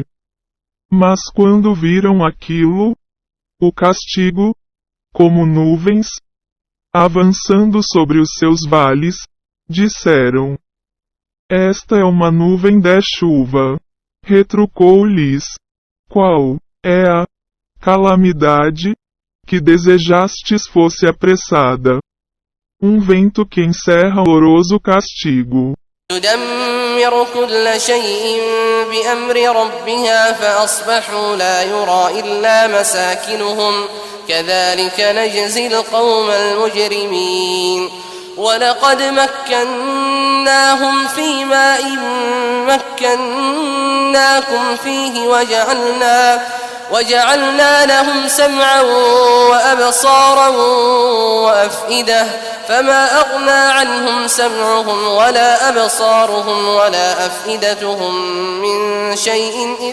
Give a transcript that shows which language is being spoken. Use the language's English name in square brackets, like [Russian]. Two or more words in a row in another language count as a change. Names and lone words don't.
[Portuguese] Mas quando viram aquilo, o castigo, como nuvens, avançando sobre os seus vales, disseram: esta é uma nuvem de chuva. Retrucou-lhes: qual é a calamidade que desejastes fosse apressada? Um vento que encerra horroroso castigo. [Arabic] تدمر كل شيء بأمر ربها فأصبحوا لا يرى إلا مساكنهم كذلك نجزي القوم المجرمين ولقد مكناهم في ماء مكناكم فيه وجعلنا لهم سمعا وأبصارا وأفئدة فما أغنى عنهم سمعهم ولا أبصارهم ولا أفئدتهم من شيء